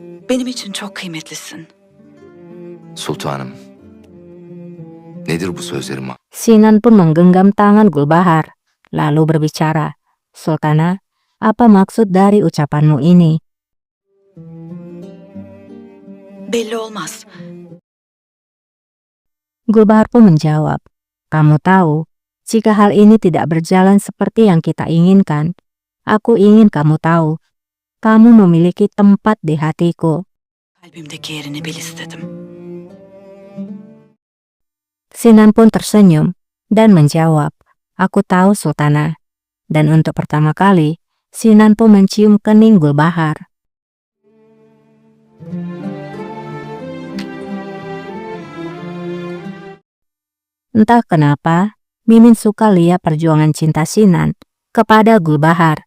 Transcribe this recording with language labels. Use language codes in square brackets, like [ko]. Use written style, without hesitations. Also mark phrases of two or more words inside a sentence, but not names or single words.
[tr] Benim için çok kıymetlisin. Sultanım, nedir bu sözlerim? [id] Sinan pun menggenggam tangan Gulbahar, lalu berbicara, "Sultana, apa maksud dari ucapanmu ini?" [tr] Belli olmaz. [id] Gulbahar pun menjawab, "Kamu tahu, jika hal ini tidak berjalan seperti yang kita inginkan, aku ingin kamu tahu, kamu memiliki tempat di hatiku." [tr] Kalbimdeki yerini bil istedim. [id] Sinan pun tersenyum dan menjawab, "Aku tahu, Sultana." Dan untuk pertama kali, Sinan pun mencium kening Gulbahar. Entah kenapa, Mimin suka lihat perjuangan cinta Sinan kepada Gulbahar.